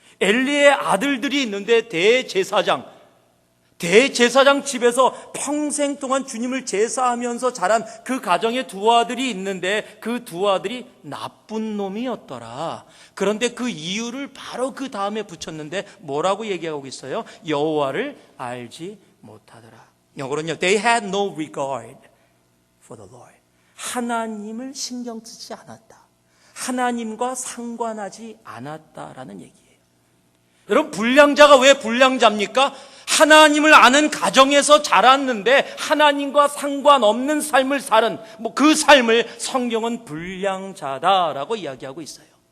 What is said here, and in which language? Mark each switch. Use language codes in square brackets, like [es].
[ko] 엘리의 아들들이 있는데 대제사장 집에서 평생 동안 주님을 제사하면서 자란 그 가정에 두 아들이 있는데 그 두 아들이 나쁜 놈이었더라. 그런데 그 이유를 바로 그 다음에 붙였는데 뭐라고 얘기하고 있어요? 여호와를 알지 못하더라. 영어로는요, [en] they had no regard for the Lord. [ko] 하나님을 신경 쓰지 않았다. 하나님과 상관하지 않았다라는 얘기예요. 여러분, 불량자가 왜 불량자입니까? 하나님을 아는 가정에서 자랐는데 하나님과 상관없는 삶을 사는 그 삶을 성경은 불량자다라고 이야기하고 있어요.